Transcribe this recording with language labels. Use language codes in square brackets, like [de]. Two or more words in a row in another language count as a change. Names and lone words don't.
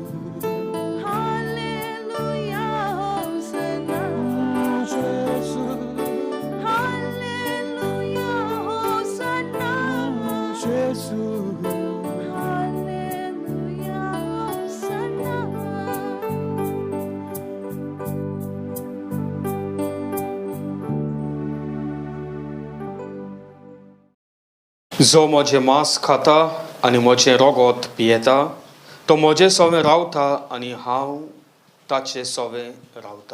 [ko] 할렐루야 호산나 예수 할렐루야 호산나 예수 할렐루야 호산나 [kok] जो म्हजें मांस खाता आनी म्हजें रोगोत पियेता तो म्हजें सोवें रावता आनी हांव ताचें सोवें रावता.